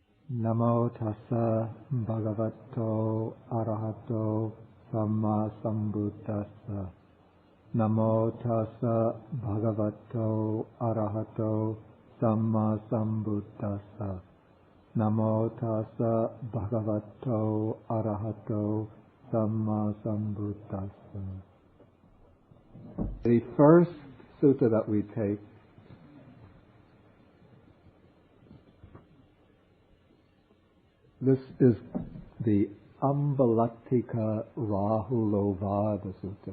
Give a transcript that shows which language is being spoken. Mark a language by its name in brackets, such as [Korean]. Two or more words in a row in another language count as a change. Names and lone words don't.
[Pali] Namo tassa bhagavato arahato samma sambuddhassa. Namo tassa bhagavato arahato samma sambuddhassa. Namo tassa bhagavato arahato samma sambuddhassa. [English] The first sutta that we take this is the Ambalattika Rahulovada Sutta.